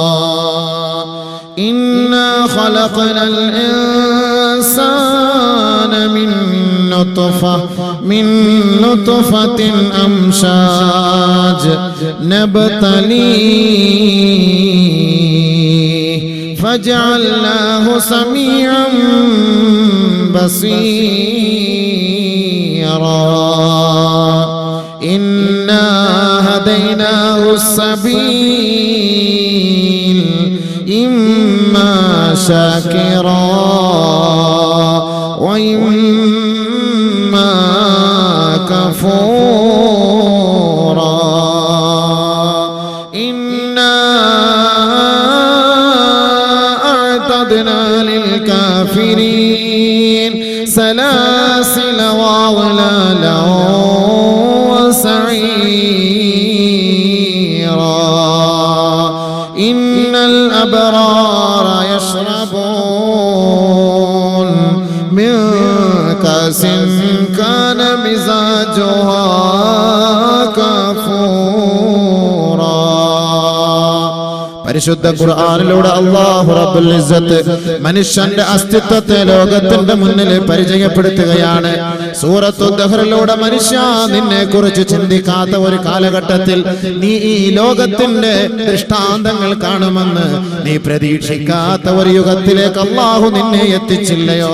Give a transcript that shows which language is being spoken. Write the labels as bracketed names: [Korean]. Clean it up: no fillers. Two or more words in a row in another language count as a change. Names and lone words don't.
[Arabic] إنا خلقنا الإنسان من نطفة أمشاج نبتليه فجعلناه سميعا بصيرا إنا هديناه السبيل إما شاكرا وإما كفورا إنا أعتدنا للكافرين سلاسل وأغلالا وسعيرا إن الأبرار يشربون من كأس كان مزاجها كافورا. [Malayalam] പരിശുദ്ധ ഖുർആനിലൂടെ അല്ലാഹു റബ്ബുൽ ഇസ്സത്ത് മനുഷ്യന്റെ അസ്തിത്വത്തെ ലോകത്തിന്റെ മുന്നിൽ പരിചയപ്പെടുത്തുകയാണ്. സൂറത്തു ദഹ്റിലൂടെ മനുഷ്യ, നിന്നെ കുറിച്ച് ചിന്തിക്കാത്ത ഒരു കാലഘട്ടത്തിൽ നീ ഈ ലോകത്തിന്റെ ദൃഷ്ടാന്തങ്ങൾ കാണുമെന്ന് നീ പ്രതീക്ഷിക്കാത്ത ഒരു യുഗത്തിലേക്ക് അല്ലാഹു നിന്നെ എത്തിച്ചില്ലയോ?